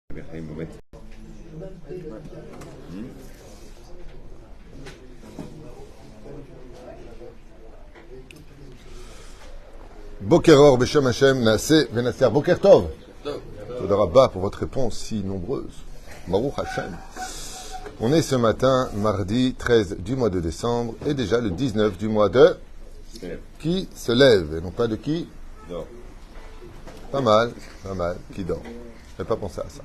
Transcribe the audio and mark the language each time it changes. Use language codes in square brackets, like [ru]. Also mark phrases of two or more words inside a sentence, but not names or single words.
[he] בוקר אור, בשם השם, נעשה, ונצליח. בוקר טוב. תודה רבה [fr] pour votre réponse si nombreuse. [he] ברוך השם. [fr] On est ce matin, mardi 13 du mois de décembre, et déjà le 19 du mois de... Qui se lève, et non pas de qui dort. Pas mal, qui dort. Je n'avais pas pensé à ça.